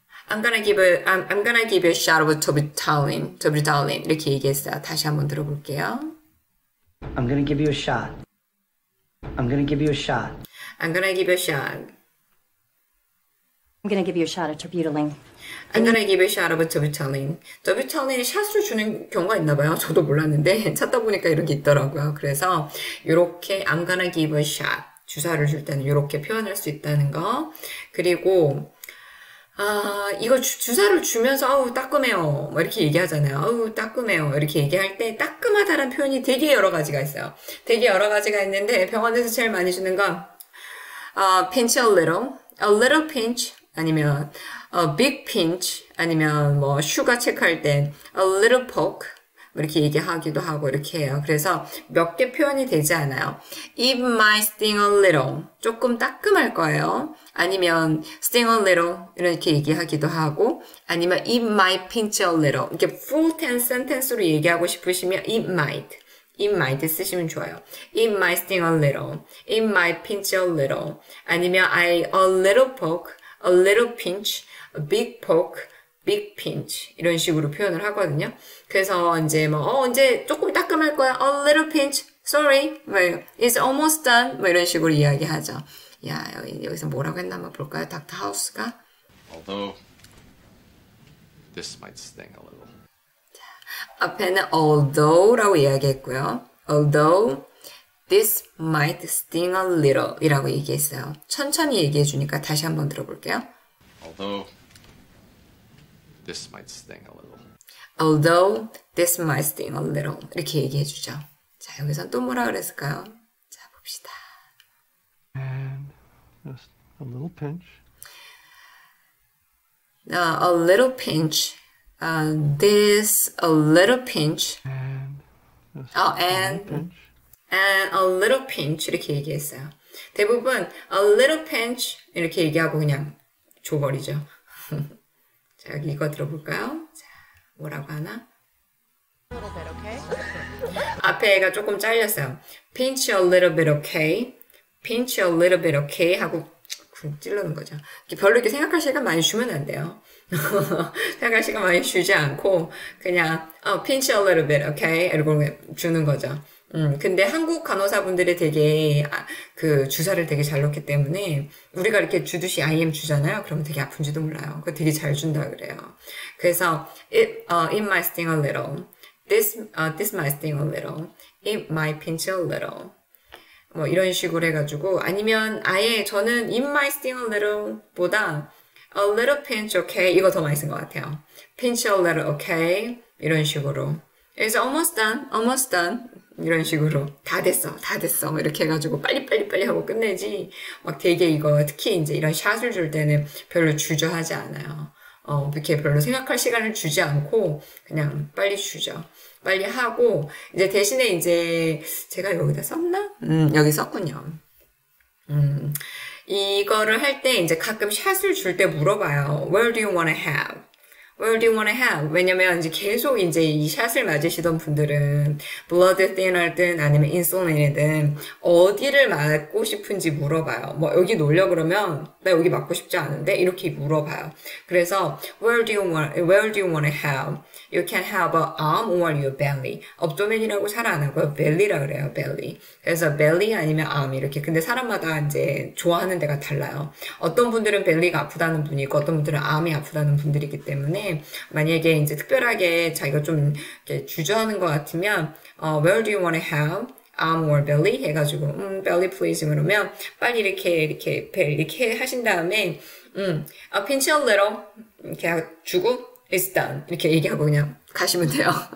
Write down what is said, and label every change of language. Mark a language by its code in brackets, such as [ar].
[en] I'm gonna give you a shot of terbutaline. [ko] terbutaline. 이렇게 얘기했어요. 다시 한번 들어볼게요. [en] I'm gonna give you a shot. I'm gonna give you a shot. I'm gonna give you a shot. I'm gonna give you a shot of terbutaline. I'm gonna give you a shot of terbutaline. [ko] terbutaline 샷으로 주는 경우가 있나 봐요. 저도 몰랐는데 찾다 보니까 이런 게 있더라고요. 그래서 이렇게 [en] I'm gonna give a shot. [ko] 주사를 줄 때는 이렇게 표현할 수 있다는 거. 그리고 이거 주사를 주면서 아우 따끔해요. 뭐 이렇게 얘기하잖아요. 아우 따끔해요. 이렇게 얘기할 때 따끔하다는 표현이 되게 여러 가지가 있어요. 되게 여러 가지가 있는데 병원에서 제일 많이 주는 건 pinch a little pinch 아니면 big pinch 아니면 뭐 슈가 체크할 때 a little poke 뭐 이렇게 얘기하기도 하고 이렇게 해요. 그래서 몇 개 표현이 되지 않아요. [en] It might sting a little. [ko] 조금 따끔할 거예요. [en] 아니면 sting a little [ko] 이렇게 얘기하기도 하고 아니면 [en] it might pinch a little. [ko] 이렇게 full tense sentence로 얘기하고 싶으시면 it might 쓰시면 좋아요. [en] It might sting a little. It might pinch a little. 아니면 a little poke, a little pinch, a big poke, big pinch [ko] 이런 식으로 표현을 하거든요. 그래서 이제 뭐 이제 조금 따끔할 거야. [en] A little pinch, sorry, 뭐 it's almost done [ko] 뭐 이런 식으로 이야기하죠. 야 여기서 뭐라고 했나 한번 볼까요? 닥터 하우스가 [en] Although this might sting a little. [ko] 앞에는 although라고 이야기했고요. [en] Although this might sting a little [ko] 이라고 얘기했어요. 천천히 얘기해 주니까 다시 한번 들어볼게요. [en] Although this might sting a little. Although this might sting a little [ko] 이렇게 얘기해 주죠. 자 여기선 또 뭐라 그랬을까요? 자 봅시다. [en] And just a little pinch. A little pinch. This a little pinch. And just And pinch. and a little pinch [ko] 이렇게 얘기했어요. 대부분 a little pinch 이렇게 얘기하고 그냥 줘버리죠. 자 여기 이거 들어볼까요? 자 뭐라고 하나? 앞에가 조금 잘렸어요. [en] Pinch a little bit okay. Pinch a little bit okay [ko] 하고 찌르는 거죠. 별로 이렇게 생각할 시간 많이 주면 안 돼요. 생각할 시간 많이 주지 않고 그냥 [en] pinch a little bit okay [ko] 이러고 주는 거죠. 근데 한국 간호사분들이 되게 그 주사를 되게 잘 놓기 때문에 우리가 이렇게 주듯이 IM 주잖아요. 그러면 되게 아픈지도 몰라요. 그거 되게 잘 준다 그래요. [en] 그래서 it might sting a little. This might sting a little. It might pinch a little. [ko] 뭐 이런 식으로 해가지고 아니면 아예 저는 [en] it might sting a little [ko] 보다 [en] a little pinch okay [ko] 이거 더 많이 쓴 것 같아요. [en] pinch a little okay [ko] 이런 식으로 [en] It's almost done [ko] 이런 식으로 다 됐어 뭐 이렇게 해가지고 빨리 하고 끝내지 막 되게 이거 특히 이제 이런 샷을 줄 때는 별로 주저하지 않아요. 이렇게 별로 생각할 시간을 주지 않고 그냥 빨리 주죠. 빨리 하고 이제 대신에 이제 제가 여기다 썼나? 여기 썼군요. 이거를 할 때 이제 가끔 샷을 줄 때 물어봐요. [en] Where do you want to have? Where do you want to have? [ko] 왜냐면 이제 계속 이제 이 샷을 맞으시던 분들은 blood thinner든 아니면 insulin이든 어디를 맞고 싶은지 물어봐요. 뭐 여기 놓으려 그러면 나 여기 맞고 싶지 않은데 이렇게 물어봐요. 그래서 [en] where do you want to have? You can have a arm or your belly. [ko] abdomen이라고 잘 안 하고요. belly라 그래요. belly. 그래서 belly 아니면 arm 이렇게. 근데 사람마다 이제 좋아하는 데가 달라요. 어떤 분들은 belly가 아프다는 분이 있고 어떤 분들은 arm이 아프다는 분들이기 때문에 다음에 만약에 이제 특별하게 자기가 좀 이렇게 주저하는 것 같으면 [en] where do you want to have arm or belly [ko] 해가지고 belly please 그러면 빨리 이렇게 하신 다음에 [en] pinch a little [ko] 이렇게 주고 [en] it's done [ko] 이렇게 얘기하고 그냥 가시면 돼요.